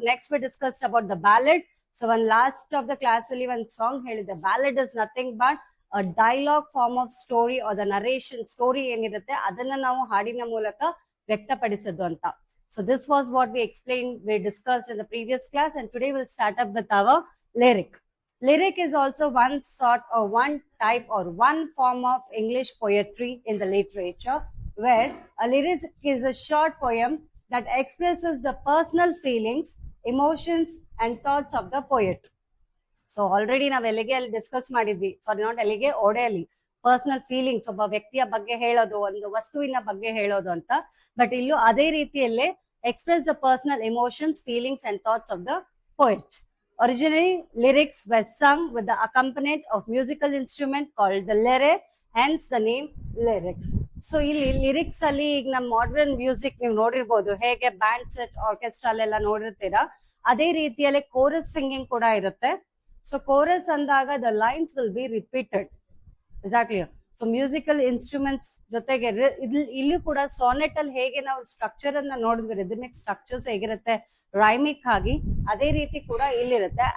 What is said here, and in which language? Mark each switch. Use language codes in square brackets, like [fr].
[en] Next we discussed about the ballad. [kn] So ಒಂದ್ last of the class ಅಲ್ಲಿ ಒಂದ್ song ಹೇಳಿದೆ, [en] ballad is nothing but a dialogue form of story or the narration, [kn] story ಏನಿರುತ್ತೆ ಅದನ್ನ ನಾವು ಹಾಡಿನ ಮೂಲಕ ವ್ಯಕ್ತಪಡಿಸೋದು ಅಂತ. [en] So this was what we explain, we discussed in the previous class, and today will start up with our lyric. Lyric is also one sort or one type or one form of English poetry in the literature, where a lyric is a short poem that expresses the personal feelings, emotions and thoughts of the poet. [kn] So already ನಾವು ಎಲೆಗೆಯಲ್ಲಿ discuss ಮಾಡಿದ್ವಿ, sorry not ಎಲೆಗೆ, ಓಡೆಯಲ್ಲಿ personal feelings, ಒಬ್ಬ ವ್ಯಕ್ತಿಯ ಬಗ್ಗೆ ಹೇಳೋದು, ಒಂದು ವಸ್ತುವಿನ ಬಗ್ಗೆ ಹೇಳೋದು ಅಂತ. [en] but [kn] ಇಲ್ಲೂ ಅದೇ ರೀತಿಯಲ್ಲೇ [en] express the personal emotions, feelings and thoughts of the poet. Originally, lyrics were sung with the accompaniment of musical instrument called the lyre, hence the name lyrics. [kn] So ಇಲ್ಲಿ ಲಿರಿಕ್ಸ್ ಅಲ್ಲಿ ಈಗ ನಮ್ಮ ಮಾಡರ್ನ್ ಮ್ಯೂಸಿಕ್ ನೀವು ನೋಡಿರ್ಬೋದು, ಹೇಗೆ band set orchestra ಅಲ್ಲೆಲ್ಲ ನೋಡಿರ್ತೀರಾ, ಅದೇ ರೀತಿಯಲ್ಲಿ ಕೋರಸ್ ಸಿಂಗಿಂಗ್ ಕೂಡ ಇರುತ್ತೆ. [en] So chorus ಅಂದಾಗ the lines will be repeated. Exactly. [kn] So musical instruments ಜೊತೆಗೆ ಇಲ್ಲೂ ಕೂಡ ಸಾನೆಟ್ ಅಲ್ಲಿ ಹೇಗೆ ನಾವು ಸ್ಟ್ರಕ್ಚರ್ ಅನ್ನ ನೋಡಿದ್ವಿ, ರಿದಮಿಕ್ ಸ್ಟ್ರಕ್ಚರ್ಸ್ ಹೇಗಿರುತ್ತೆ ರೈಮಿಕ್ ಆಗಿ, ಅದೇ ರೀತಿ ಕೂಡ ಇಲ್ಲಿರುತ್ತೆ.